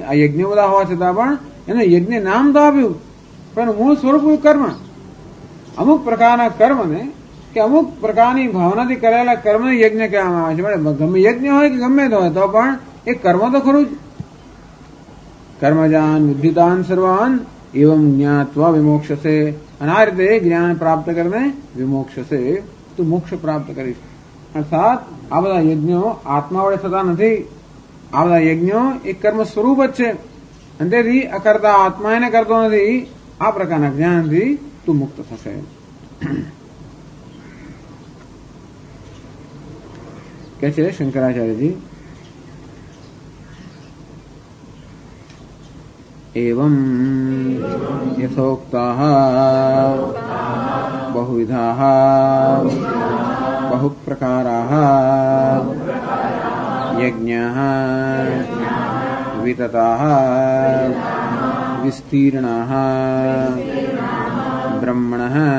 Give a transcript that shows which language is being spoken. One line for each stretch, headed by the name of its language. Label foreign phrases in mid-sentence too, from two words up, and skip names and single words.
Gujarati: આ યજ્ઞો બધા હોવા છતાં પણ એને યજ્ઞ નામ તો આપ્યું, પણ મૂળ સ્વરૂપ કર્મ. અમુક પ્રકારના કર્મને કે અમુક પ્રકારની ભાવનાથી કરેલા કર્મને યજ્ઞ કહેવામાં આવે છે. ગમે યજ્ઞ હોય કે ગમે તે હોય તો પણ એ કર્મ તો ખરું જ.
Sanskrit: कर्मजान विद्युतान सर्वान एवम ज्ञात्वा विमोक्षसे.
Gujarati: અને આ રીતે જ્ઞાન પ્રાપ્ત કરીને વિમોક્ષસે, તું મોક્ષ પ્રાપ્ત કરીશ. અર્થાત આ બધા યજ્ઞો આત્મા વડે થતા નથી. આ બધા યજ્ઞો એ કર્મ સ્વરૂપ જ છે. અને તેથી અકર્તા આત્મા એને કરતો નથી. આ પ્રકારના જ્ઞાનથી તું મુક્ત થશે. કે છે શંકરાચાર્યજી,
Sanskrit: एवं यथोक्ताः बहुविधाः बहुप्रकाराः यज्ञाः वितताः विस्तीर्णाः ब्रह्मणः